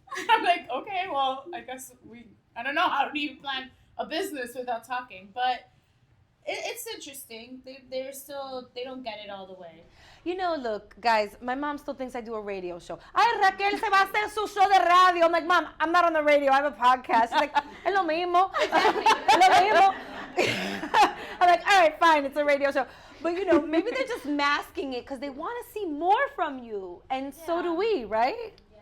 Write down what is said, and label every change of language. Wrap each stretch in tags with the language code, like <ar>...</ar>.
<en>I'm like, okay, well, I guess I don't know, how do you plan a business without talking? But it's interesting. They're still, they don't get it all the way. You know, look, guys, my mom still thinks I do a radio show.</en> <es>Ay, Raquel se va a hacer su show de radio.</es> <en>I'm like, Mom, I'm not on the radio. I have a podcast. She's like,</en> <es>es lo mismo. Es lo mismo.</es> <en>I'm like, all right, fine, it's a radio show. But, you know, maybe they're just masking it because they want to see more from you. And so do we, right?</en>